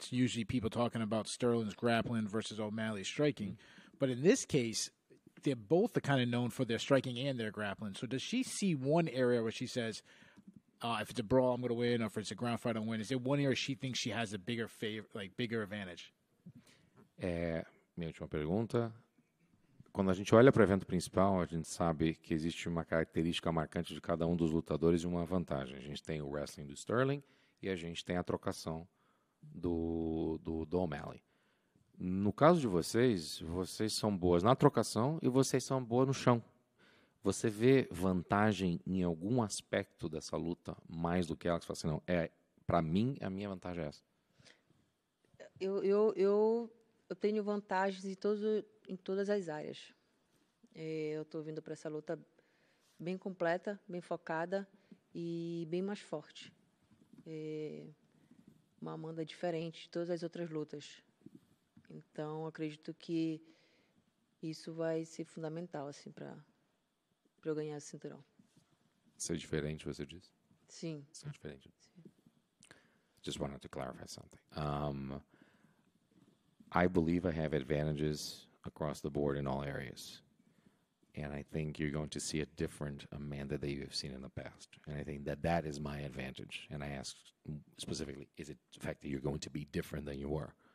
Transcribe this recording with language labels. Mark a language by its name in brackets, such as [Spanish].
[English] It's usually people talking about Sterling's grappling versus O'Malley's striking. But in this case, they're both kind of known for their striking and their grappling. So does she see one area where she says, if it's a brawl, I'm going to win, or if it's a ground fight, I'll win? Is there one area she thinks she has a bigger advantage? [Portuguese] Minha última pergunta. Quando a gente olha para o evento principal, a gente sabe que existe uma característica marcante de cada um dos lutadores e uma vantagem. A gente tem o wrestling do Sterling e a gente tem a trocação do O'Malley. No caso de vocês são boas na trocação e vocês são boas no chão. Você vê vantagem em algum aspecto dessa luta mais do que ela? Que você fala assim, não, para mim, a minha vantagem é essa. Eu tenho vantagens em todas as áreas. Eu estou vindo para essa luta bem completa, bem focada e bem mais forte. Uma Amanda diferente de todas as outras lutas. Então, acredito que isso vai ser fundamental assim, para eu ganhar esse cinturão. Ser diferente, você diz? Sim. Ser diferente. Sim. [English] Just wanted to clarify something. I believe I have advantages across the board in all areas. And I think you're going to see a different Amanda that you have seen in the past. And I think that is my advantage. And I asked specifically, is it the fact that you're going to be different than you were?